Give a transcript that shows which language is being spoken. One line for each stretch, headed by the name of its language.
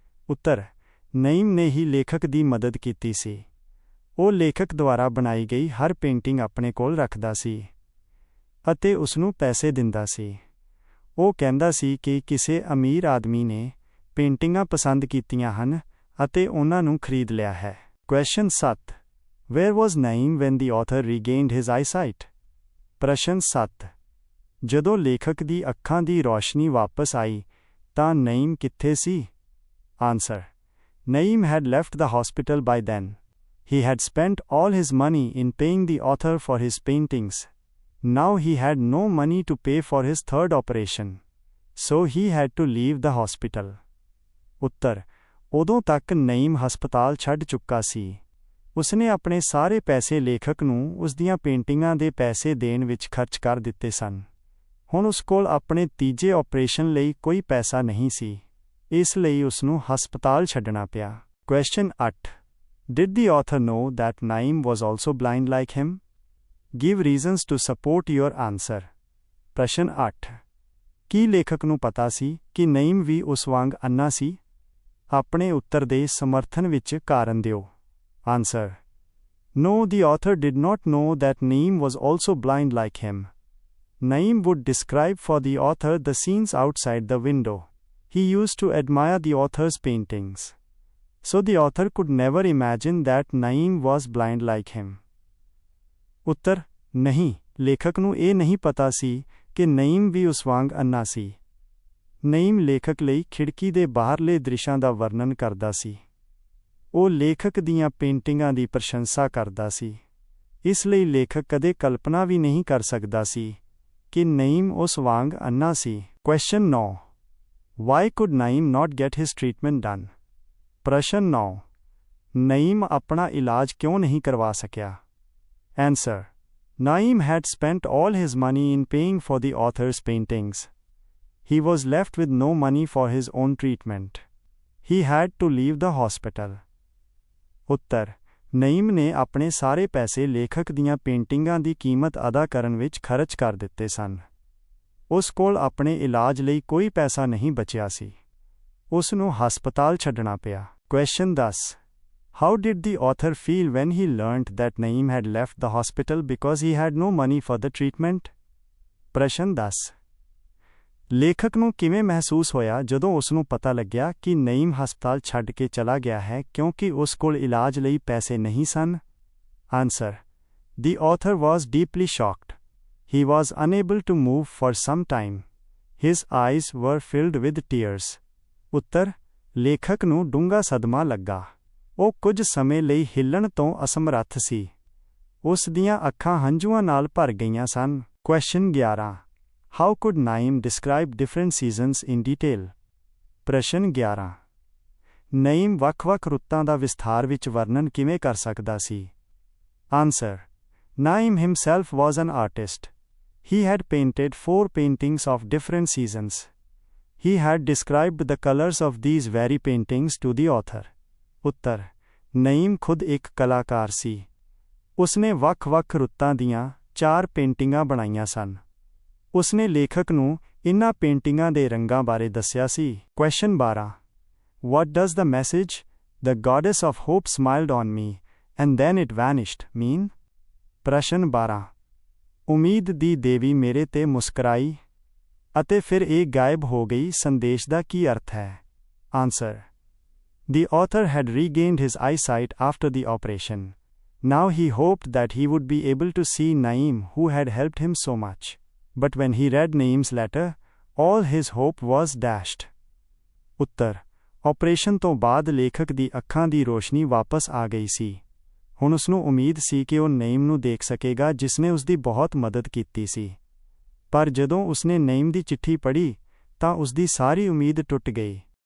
Punjabi: ਉੱਤਰ. ਨਈਮ ਨੇ ਹੀ ਲੇਖਕ ਦੀ ਮਦਦ ਕੀਤੀ ਸੀ. ਉਹ ਲੇਖਕ ਦੁਆਰਾ ਬਣਾਈ ਗਈ ਹਰ ਪੇਂਟਿੰਗ ਆਪਣੇ ਕੋਲ ਰੱਖਦਾ ਸੀ ਅਤੇ ਉਸ ਨੂੰ ਪੈਸੇ ਦਿੰਦਾ ਸੀ. ਉਹ ਕਹਿੰਦਾ ਸੀ ਕਿ ਕਿਸੇ ਅਮੀਰ ਆਦਮੀ ਨੇ ਪੇਂਟਿੰਗਾਂ ਪਸੰਦ ਕੀਤੀਆਂ ਹਨ ਅਤੇ ਉਹਨਾਂ ਨੂੰ ਖਰੀਦ ਲਿਆ ਹੈ.
English: Question 7. Where was Naeem when the author regained his eyesight?
Punjabi: ਪ੍ਰਸ਼ਨ 7. ਜਦੋਂ ਲੇਖਕ ਦੀ ਅੱਖਾਂ ਦੀ ਰੋਸ਼ਨੀ ਵਾਪਸ ਆਈ ਤਾਂ ਨਈਮ ਕਿੱਥੇ ਸੀ?
English: Answer. Naeem had left the hospital by then. He had spent all his money in paying the author for his paintings. Now he had no money to pay for his third operation. So he had to leave the hospital.
Punjabi: ਉੱਤਰ. ਉਦੋਂ ਤੱਕ ਨਈਮ ਹਸਪਤਾਲ ਛੱਡ ਚੁੱਕਾ ਸੀ. ਉਸਨੇ ਆਪਣੇ ਸਾਰੇ ਪੈਸੇ ਲੇਖਕ ਨੂੰ ਉਸ ਦੀਆਂ ਪੇਂਟਿੰਗਾਂ ਦੇ ਪੈਸੇ ਦੇਣ ਵਿੱਚ ਖਰਚ ਕਰ ਦਿੱਤੇ ਸਨ. ਹੁਣ ਉਸ ਕੋਲ ਆਪਣੇ ਤੀਜੇ ਆਪਰੇਸ਼ਨ ਲਈ ਕੋਈ ਪੈਸਾ ਨਹੀਂ ਸੀ. ਇਸ ਲਈ ਉਸ ਨੂੰ ਹਸਪਤਾਲ ਛੱਡਣਾ ਪਿਆ.
English: Question 8. Did the author know that Naeem was also blind like him? Give reasons to support your answer.
Punjabi: ਪ੍ਰਸ਼ਨ 8 ਕੀ ਲੇਖਕ ਨੂੰ ਪਤਾ ਸੀ ਕਿ ਨਈਮ ਵੀ ਉਸ ਵਾਂਗ ਅੰਨਾ ਸੀ? ਆਪਣੇ ਉੱਤਰ ਦੇ ਸਮਰਥਨ ਵਿੱਚ ਕਾਰਨ ਦਿਓ। Answer.
English: No, the author did not know that Naeem was also blind like him. Naeem would describe for the author the scenes outside the window. He used to admire the author's paintings. So the author could never imagine that Naeem was blind like him.
Punjabi: ਉੱਤਰ ਨਹੀਂ, ਲੇਖਕ ਨੂੰ ਇਹ ਨਹੀਂ ਪਤਾ ਸੀ ਕਿ ਨਈਮ ਵੀ ਉਸ ਵਾਂਗ ਅੰਨਾ ਸੀ। ਨਈਮ ਲੇਖਕ ਲਈ ਖਿੜਕੀ ਦੇ ਬਾਹਰਲੇ ਦ੍ਰਿਸ਼ਾਂ ਦਾ ਵਰਣਨ ਕਰਦਾ ਸੀ। ਉਹ ਲੇਖਕ ਦੀਆਂ ਪੇਂਟਿੰਗਾਂ ਦੀ ਪ੍ਰਸ਼ੰਸਾ ਕਰਦਾ ਸੀ। ਇਸ ਲਈ ਲੇਖਕ ਕਦੇ ਕਲਪਨਾ ਵੀ ਨਹੀਂ ਕਰ ਸਕਦਾ ਸੀ ਕਿ ਨਈਮ ਉਸ ਵਾਂਗ ਅੰਨਾ ਸੀ।
English: Question 9 Why could Naeem not get his treatment done?
Punjabi: ਪ੍ਰਸ਼ਨ 9 ਨਈਮ ਆਪਣਾ ਇਲਾਜ ਕਿਉਂ ਨਹੀਂ ਕਰਵਾ ਸਕਿਆ?
English: Answer. Naeem had spent all his money in paying for the author's paintings. He was left with no money for his own treatment. He had to leave the hospital.
Punjabi: ਉੱਤਰ ਨਈਮ ਨੇ ਆਪਣੇ ਸਾਰੇ ਪੈਸੇ ਲੇਖਕ ਦੀਆਂ ਪੇਂਟਿੰਗਾਂ ਦੀ ਕੀਮਤ ਅਦਾ ਕਰਨ ਵਿੱਚ ਖਰਚ ਕਰ ਦਿੱਤੇ ਸਨ। ਉਸ ਕੋਲ ਆਪਣੇ ਇਲਾਜ ਲਈ ਕੋਈ ਪੈਸਾ ਨਹੀਂ ਬਚਿਆ ਸੀ। ਉਸ ਨੂੰ ਹਸਪਤਾਲ ਛੱਡਣਾ ਪਿਆ।
English: Question 10 How did the author feel when he learnt that Naeem had left the hospital because he had no money for the treatment?
Punjabi: ਪ੍ਰਸ਼ਨ 10 ਲੇਖਕ ਨੂੰ ਕਿਵੇਂ ਮਹਿਸੂਸ ਹੋਇਆ ਜਦੋਂ ਉਸ ਨੂੰ ਪਤਾ ਲੱਗਿਆ ਕਿ ਨਈਮ ਹਸਪਤਾਲ ਛੱਡ ਕੇ ਚਲਾ ਗਿਆ ਹੈ ਕਿਉਂਕਿ ਉਸ ਕੋਲ ਇਲਾਜ ਲਈ ਪੈਸੇ ਨਹੀਂ ਸਨ?
English: Answer. The author was deeply shocked. He was unable to move for some time. His eyes were filled with tears.
Punjabi: ਉੱਤਰ ਲੇਖਕ ਨੂੰ ਡੂੰਘਾ ਸਦਮਾ ਲੱਗਾ। ਉਹ ਕੁਝ ਸਮੇਂ ਲਈ ਹਿੱਲਣ ਤੋਂ ਅਸਮਰੱਥ ਸੀ। ਉਸ ਦੀਆਂ ਅੱਖਾਂ ਹੰਝੂਆਂ ਨਾਲ ਭਰ ਗਈਆਂ ਸਨ।
English: Question 11 How could Naeem describe different seasons in detail?
Punjabi: ਪ੍ਰਸ਼ਨ 11 ਨਈਮ ਵੱਖ-ਵੱਖ ਰੁੱਤਾਂ ਦਾ ਵਿਸਥਾਰ ਵਿੱਚ ਵਰਣਨ ਕਿਵੇਂ ਕਰ ਸਕਦਾ ਸੀ?
English: Answer. Naeem himself was an artist. He had painted 4 paintings of different seasons. He had described the colors of these very paintings to the author.
Punjabi: ਉੱਤਰ ਨਈਮ ਖੁਦ ਇੱਕ ਕਲਾਕਾਰ ਸੀ। ਉਸਨੇ ਵੱਖ-ਵੱਖ ਰੁੱਤਾਂ ਦੀਆਂ 4 ਪੇਂਟਿੰਗਾਂ ਬਣਾਈਆਂ ਸਨ। ਉਸਨੇ ਲੇਖਕ ਨੂੰ ਇਨ੍ਹਾਂ ਪੇਂਟਿੰਗਾਂ ਦੇ ਰੰਗਾਂ ਬਾਰੇ ਦੱਸਿਆ ਸੀ।
English: Question 12 What does the message, "The goddess of hope smiled on me, and then it vanished" mean?
Punjabi: ਪ੍ਰਸ਼ਨ 12 ਉਮੀਦ ਦੀ ਦੇਵੀ ਮੇਰੇ ਤੇ ਮੁਸਕਰਾਈ ਅਤੇ ਫਿਰ ਇਹ ਗਾਇਬ ਹੋ ਗਈ ਸੰਦੇਸ਼ ਦਾ ਕੀ ਅਰਥ ਹੈ?
English: Answer. The author had regained his eyesight after the operation. Now he hoped that he would be able to see Naeem, who had helped him so much. But when he read Naeem's letter, all his hope was dashed.
Punjabi: Uttar operation ਤੋਂ ਬਾਅਦ ਲੇਖਕ ਦੀ ਅੱਖਾਂ ਦੀ ਰੋਸ਼ਨੀ ਵਾਪਸ ਆ ਗਈ ਸੀ। ਹੁਣ ਉਸ ਨੂੰ ਉਮੀਦ ਸੀ ਕਿ ਉਹ ਨਈਮ ਨੂੰ ਦੇਖ ਸਕੇਗਾ ਜਿਸ ਨੇ ਉਸ ਦੀ ਬਹੁਤ ਮਦਦ ਕੀਤੀ ਸੀ। ਪਰ ਜਦੋਂ ਉਸਨੇ ਨਈਮ ਦੀ ਚਿੱਠੀ ਪੜ੍ਹੀ ਤਾਂ ਉਸ ਦੀ ਸਾਰੀ ਉਮੀਦ ਟੁੱਟ ਗਈ।